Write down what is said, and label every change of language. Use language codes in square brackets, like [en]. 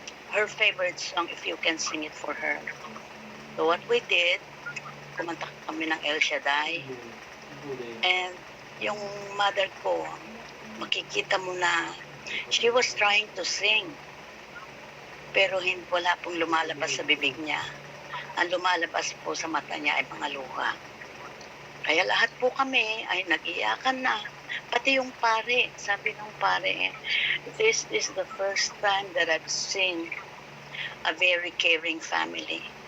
[en] Her favorite song, if you can sing it for her. So what we did, [tl] kumanta kami ng [en] El Shaddai. And yung mother ko, [tl] makikita mo na [en] she was trying to sing. [tl] Pero wala pong lumalabas sa bibig niya. Ang lumalabas po sa mata niya ay mga luha. Kaya lahat po kami ay nag-iyakan na. Pati yung pare, sabi ng pare, [en] this is the first time that I've seen a very caring family.